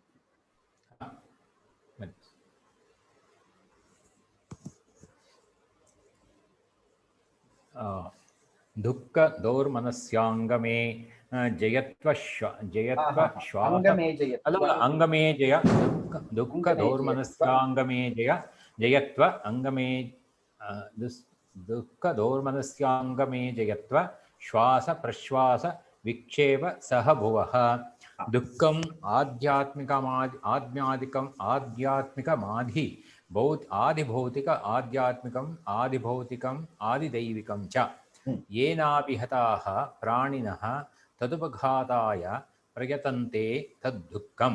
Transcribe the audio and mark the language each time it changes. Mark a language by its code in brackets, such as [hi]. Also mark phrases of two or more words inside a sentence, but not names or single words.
[sa] ದುಃಖ ದೌರ್ಮನಸ್ಯಾಂಗಮೇ ಜಯತ್ವ ಅಂಗಮೇ ಜಯ ದುಃಖ ದೌರ್ಮನಸ್ಯಾಂಗಮೇ ಜಯತ್ವ ಅಂಗಮೇ ದುಃಖ ದೌರ್ಮನಸ್ಯಾಂಗಮೇ ಜಯತ್ವ ಶ್ವಾಸ ಪ್ರಶ್ವಾಸ ವಿಕ್ಷೇಪ ಸಹ ಭುವಃ. ದುಃಖಂ ಆಧ್ಯಾತ್ಮಿಕಮಾಧಿ ಆದಿಭೌತಿಕ ಆಧ್ಯಾತ್ಮಿಕಂ ಆದಿಭೌತಿಕಂ ಆದಿದೈವಿಕಂ ಚ ಯೇನಾಭಿಹತಾಃ ಪ್ರಾಣಿನಃ ತದುಪಘಾತಾಯ ಪ್ರಯತಂತೆ ತದ್ದುಃಖಂ.